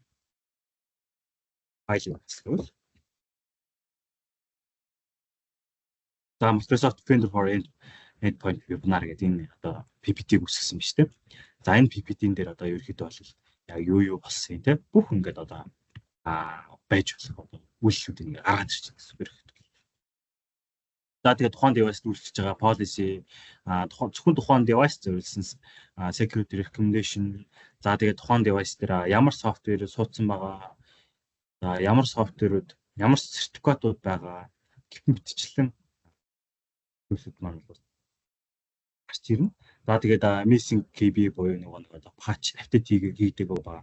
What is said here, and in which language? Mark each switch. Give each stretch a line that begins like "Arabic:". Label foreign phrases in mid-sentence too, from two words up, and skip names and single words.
Mongolian: Файл үүсгэл. За Microsoft Defender for Endpoint webinar гэдэг энэ одоо PPT-г үүсгэсэн биз дээ. За энэ PPT-н дээр одоо ерөөхдөө бол яг юу болсон юм те. Бүх ингээд одоо байж болох одоо үйлчлүүдийг гаргаад ирж байгаа гэсэн үг. За тэгээд тухайн device-д үйлчилж байгаа policy зөвхөн тухайн device зориулсан
English: security recommendation.
Mongolian: За тэгээд тухайн device дээр ямар software суудсан байгаа. За ямар software-ууд ямар сертификатууд байгаа гэх мэтчлэн зүйлсүүд маань бол гарч ирнэ. За тэгээд
English: missing KB
Mongolian: буюу нэг patch апдейт хийдэг байгаа.